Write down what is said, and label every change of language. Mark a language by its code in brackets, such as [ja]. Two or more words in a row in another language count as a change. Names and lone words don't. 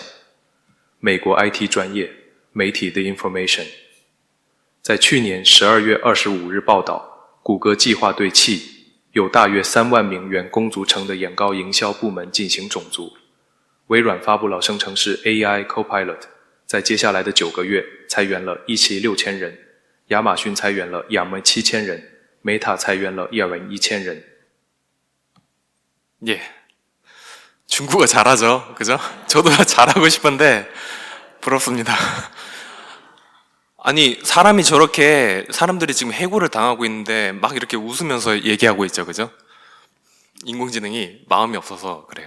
[zh] 美国 IT 专业媒体 The Information 在去年12月25日报道，谷歌计划对其有大约3万名员工组成的眼高营销部门进行种族。微软发布了生成式 AI Copilot， 在接下来的9个月裁员了16000人，亚马逊裁员了27000人， Meta 裁员了11000人。 [ko] 예, 중국어 잘하죠, 그죠? 저도 잘하고 싶은데 부럽습니다. 아니, 사람이 저렇게 사람들이 지금 해고를 당하고 있는데 막 이렇게 웃으면서 얘기하고 있죠, 그죠? 인공지능이 마음이 없어서 그래요.